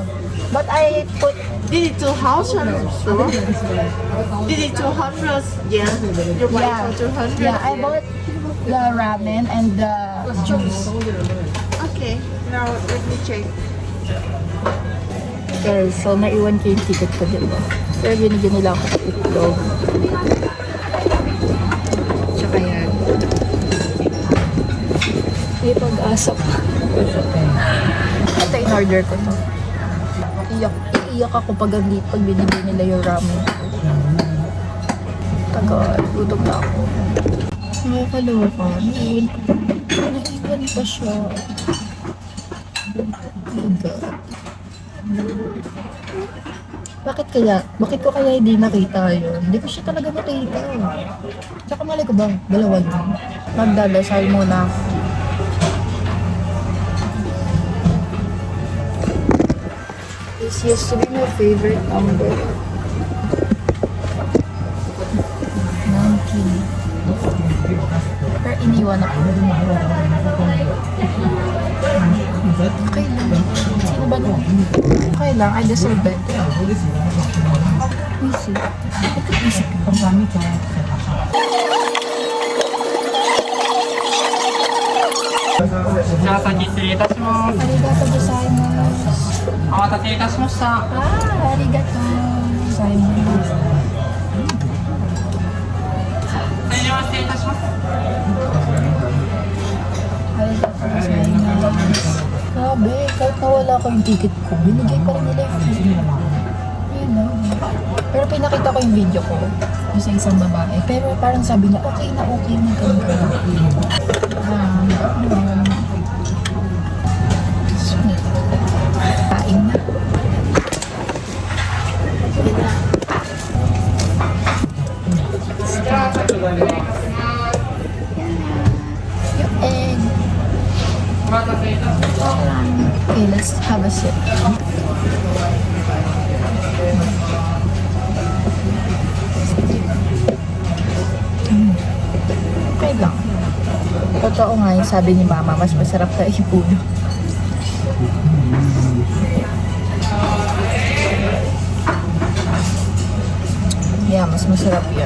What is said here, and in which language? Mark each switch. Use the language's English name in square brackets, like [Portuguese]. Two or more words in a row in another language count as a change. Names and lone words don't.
[English] But I put, This is 2,000. Sure. This is 200 yen. You buy yeah, for 200. yeah, I bought the ramen and the juice. Okay. Now let me check. Okay, so [Filipino] naiwan ko yung ticket ko, diba? Pero binigyan nila ako ng itlog. Tsaka yan. May pag-asa pa. Ito [English] in order [Filipino] ko to. Iiyak ako pag binigyan nila yung ramen. Tagal, gutom na ako. Nakakaloka. Naiwan pa siya. [English] Oh my God. [Filipino] Bakit ko kaya hindi nakita yun? Hindi ko siya talaga nakita. Tsaka mali ko ba? Dalawa lang. Magdadasal muna ako. [English] This used to be my favorite number. 19. [Filipino] Pero iniwan ako. Okay lang. Sino ba naman? Okay lang, [English] I deserve better. Easy. [Filipino] Isip ko pa. [Japanese] じゃあ先失礼いたします。ありがとうございます. お待たせいたしました。ありがとうございます. 大量失礼いたします。ありがとうございます. [Filipino] Grabe, kahit nawala ko yung ticket ko, binigay pa rin nila yung food. Ayun na. Pero pinakita ko yung video ko yung sa isang babae. Pero parang sabi niya, okay na ganun. Sweet. Kain na. Sige na. Yung egg. [Japanese] お待たせいたしました。 [English] Okay, let's have a sip. [Filipino] Okay lang. Totoo nga yung sabi ni Mama, mas masarap ka ipuno. Yeah, mas masarap yun.